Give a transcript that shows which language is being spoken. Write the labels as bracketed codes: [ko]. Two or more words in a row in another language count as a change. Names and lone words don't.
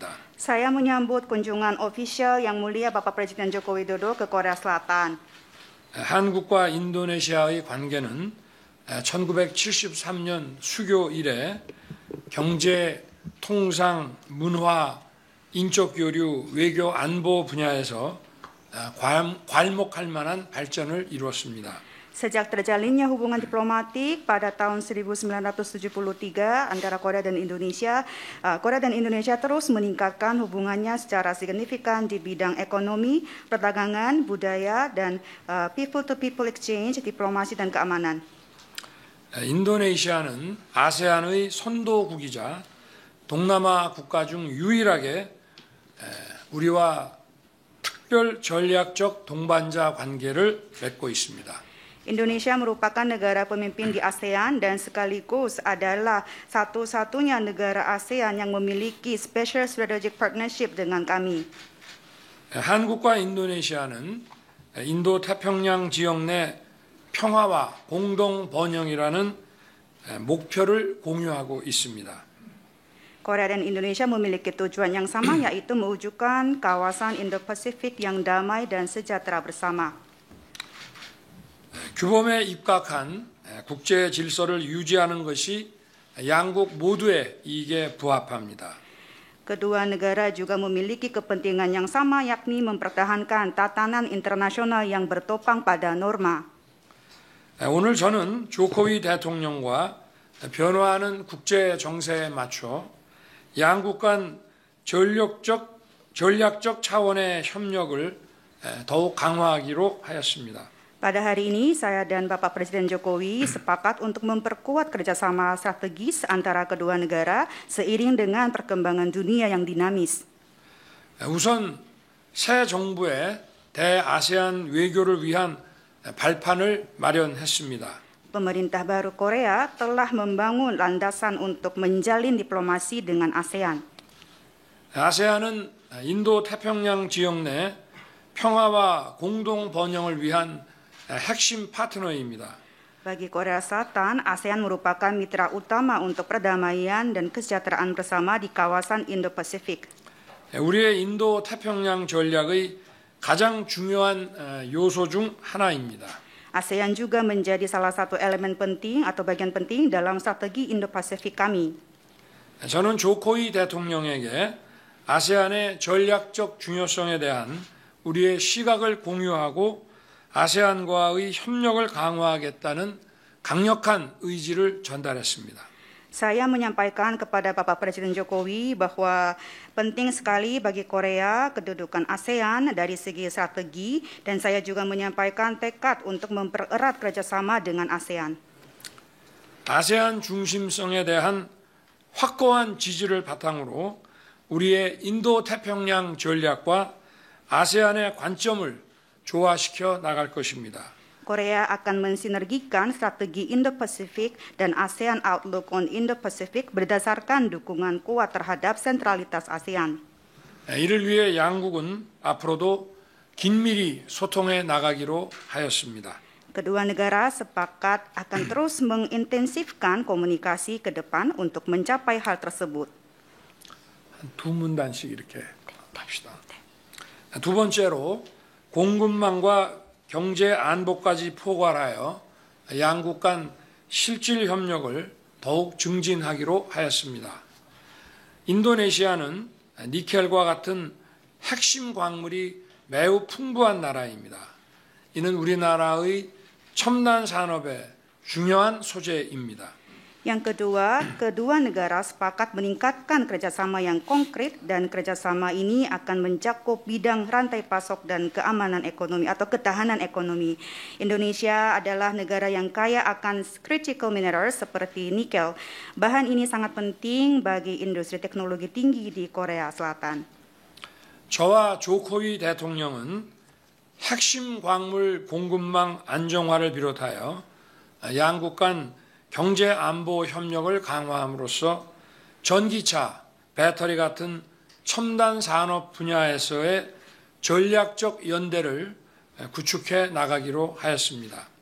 [id] Saya menyambut kunjungan ofisial Yang Mulia Bapak Presiden Joko Widodo ke Korea Selatan. [ko] 한국과 인도네시아의 관계는 1973년 수교 이래 경제, 통상, 문화, 인적 교류, 외교, 안보 분야에서 괄목할 만한 발전을 이루었습니다. [id] Sejak terjalinnya hubungan diplomatik pada tahun 1973 antara Korea dan Indonesia terus meningkatkan hubungannya secara signifikan di bidang ekonomi, perdagangan, budaya, dan [en] people-to-people exchange, [id] diplomasi, dan keamanan. [ko] 인도네시아는 아세안의 선도국이자 동남아 국가 중 유일하게 우리와 특별 전략적 동반자 관계를 맺고 있습니다. [id] Indonesia merupakan negara pemimpin di ASEAN dan sekaligus adalah satu-satunya negara ASEAN yang memiliki [en] special strategic partnership [id] dengan kami. [ko] 한국과 인도네시아는 인도 태평양 지역 내 평화와 공동 번영이라는 목표를 공유하고 있습니다. [id] Korea dan Indonesia memiliki tujuan yang sama, yaitu mewujudkan kawasan Indo-Pasifik yang damai dan sejahtera bersama. [ko] 규범에 입각한 국제 질서를 유지하는 것이 양국 모두의 이익에 부합합니다. [id] Kedua negara juga memiliki kepentingan yang sama, yakni mempertahankan tatanan internasional yang bertopang pada norma. [ko] 오늘 저는 조코위 대통령과 변화하는 국제 정세에 맞춰 양국 간 전략적 차원의 협력을 더욱 강화하기로 하였습니다. [id] Pada hari ini, saya dan Bapak Presiden Jokowi sepakat untuk memperkuat kerjasama strategis antara kedua negara seiring dengan perkembangan dunia yang dinamis. [ko] 우선 새 정부의 대아세안 외교를 위한 발판을 마련했습니다. [id] Pemerintah baru Korea telah membangun landasan untuk menjalin diplomasi dengan ASEAN. [ko] 아세안은 인도 태평양 지역 내 평화와 공동 번영을 위한 핵심 파트너입니다. [id] Bagi Korea Selatan, ASEAN merupakan mitra utama untuk perdamaian dan kesejahteraan bersama di kawasan Indo-Pasifik. [ko] 우리의 인도 태평양 전략의 가장 중요한 요소 중 하나입니다. [id] ASEAN juga menjadi salah satu elemen penting atau bagian penting dalam strategi Indo-Pasifik kami. [ko] 저는 조코이 대통령에게 아세안의 전략적 중요성에 대한 우리의 시각을 공유하고 아세안과의 협력을 강화하겠다는 강력한 의지를 전달했습니다. [id] Saya menyampaikan kepada Bapak Presiden Jokowi bahwa penting sekali bagi Korea kedudukan ASEAN dari segi strategi, dan saya juga menyampaikan tekad untuk mempererat kerjasama dengan ASEAN. [ko] 아세안 중심성에 대한 확고한 지지를 바탕으로 우리의 인도 태평양 전략과 아세안의 관점을 조화시켜 나갈 것입니다. [id] Korea akan mensinergikan strategi Indo-Pasifik dan ASEAN Outlook on Indo-Pasifik berdasarkan dukungan kuat terhadap sentralitas ASEAN. [ko] 이를 위해 양국은 앞으로도 긴밀히 소통해 나가기로 하였습니다. [id] Kedua negara sepakat akan terus mengintensifkan komunikasi ke depan untuk mencapai hal tersebut. [ko] 두 문단씩 이렇게 합시다. 두 번째로 공급망과 경제 안보까지 포괄하여 양국 간 실질 협력을 더욱 증진하기로 하였습니다. 인도네시아는 니켈과 같은 핵심 광물이 매우 풍부한 나라입니다. 이는 우리나라의 첨단 산업의 중요한 소재입니다. [id] Yang kedua negara sepakat meningkatkan kerjasama yang konkret, dan kerjasama ini akan mencakup bidang rantai pasok dan keamanan ekonomi atau ketahanan ekonomi. Indonesia adalah negara yang kaya akan [en] critical minerals [id] seperti nikel. Bahan ini sangat penting bagi industri teknologi tinggi di Korea Selatan. [ko] 저와 조코위 대통령은 핵심 광물 공급망 안정화를 비롯하여 양국 간 경제 안보 협력을 강화함으로써 전기차, 배터리 같은 첨단 산업 분야에서의 전략적 연대를 구축해 나가기로 하였습니다.